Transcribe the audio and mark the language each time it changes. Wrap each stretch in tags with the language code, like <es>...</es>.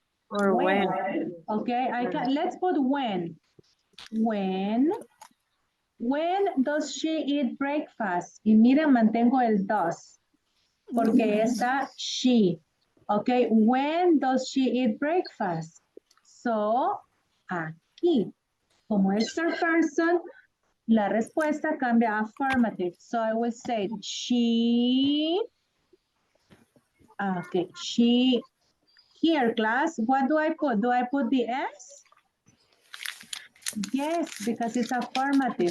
<en>Or when. Okay, let's put when. When does she eat breakfast?</en> <es>Y miren, mantengo el does, porque está she.</es> <en>Okay, when does she eat breakfast?</en> <es>So, aquí, como es third person, la respuesta cambia a affirmative.</es> <en>So I will say she, okay, she, here class, what do I put? Do I put the S? Yes, because it's affirmative.</en>